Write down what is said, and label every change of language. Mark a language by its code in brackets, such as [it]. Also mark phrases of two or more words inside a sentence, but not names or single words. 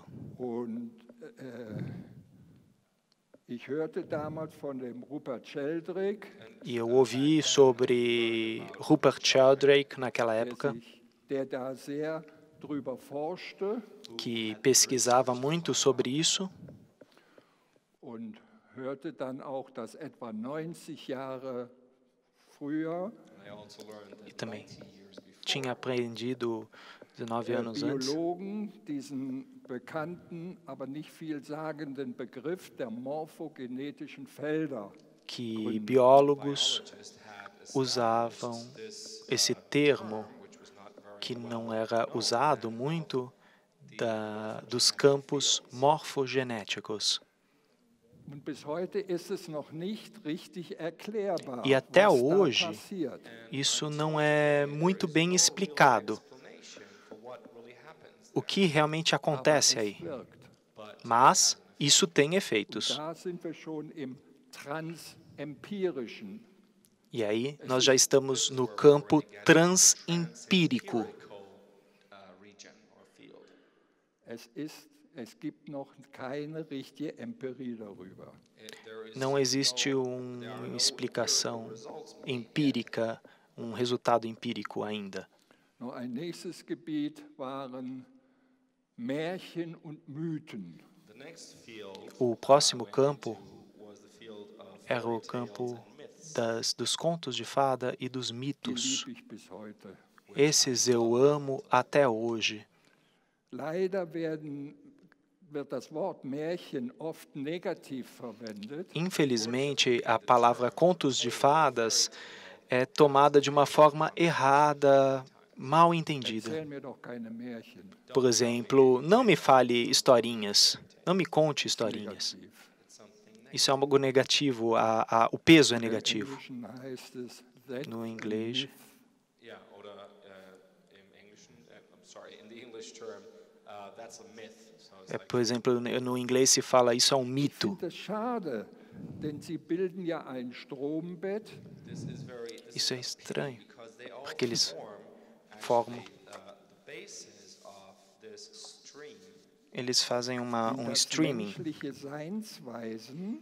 [de] Und ich hörte damals von dem Rupert Sheldrake. [pt] E eu ouvi sobre Rupert Sheldrake naquela época, [de] der da sehr drüber forschte, [pt] que pesquisava muito sobre isso. [de] Und hörte dann auch, dass etwa 90 Jahre früher [pt] E também tinha aprendido 19 anos antes [de] Biologen diesen bekannten, aber nicht vielsagenden Begriff der morphogenetischen Felder. [pt] Que biólogos usavam esse termo que não era usado muito dos campos morfogenéticos. [de] Und bis heute ist es noch nicht richtig erklärbar, [pt] E até [de] was da [pt] hoje, [de] passiert. [pt] isso não é muito bem explicado, o que realmente acontece aí. Mas isso tem efeitos. [de] Da sind wir schon im Transempirischen. [pt] E aí nós já estamos no campo transempírico. [de] Es gibt noch keine richtige Empirie darüber. [pt] Não existe uma explicação empírica, um resultado empírico ainda. [de] Noch ein nächstes Gebiet waren Märchen und Mythen. [pt] O próximo campo era o campo dos contos de fada e dos mitos. [de] Die liebe ich bis heute. [pt] Esses eu amo até hoje. [de] Leider wird das Wort Märchen oft negativ verwendet. [pt] Infelizmente, a palavra contos de fadas é tomada de uma forma errada, mal entendida. [de] Erzähl mir doch keine Märchen. [pt] Por exemplo, não me fale historinhas, não me conte historinhas. Isso é algo negativo, o peso é negativo. [de] Im Englischen heißt es that [pt] No inglês, [de] Yeah, oder im Englischen, [en] I'm sorry, in the English term, that's a myth. So it's [pt] por exemplo, no inglês se fala isso é um [de] Ich [pt] mito. [de] finde das schade, denn sie bilden ja ein Strombett. [pt] Isso é estranho, porque eles formam, eles fazem um streaming [de] Menschliche Seinsweisen